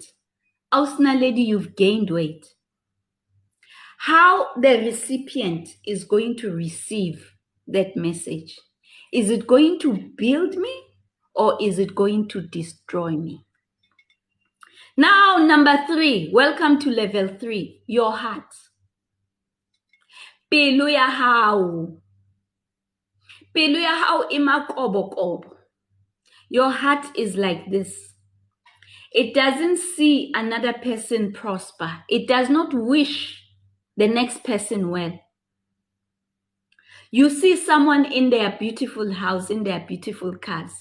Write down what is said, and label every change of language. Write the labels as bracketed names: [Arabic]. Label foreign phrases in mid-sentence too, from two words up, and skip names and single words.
[English] Ausna lady, you've gained weight. How the recipient is going to receive that message. Is it going to build me or is it going to destroy me? Now, number 3, welcome to level 3, your heart. [Southern Sotho] Pelo ya hao. Pelo ya hao imakobo. [English] Your heart is like this. It doesn't see another person prosper. It does not wish the next person well. You see someone in their beautiful house, in their beautiful cars.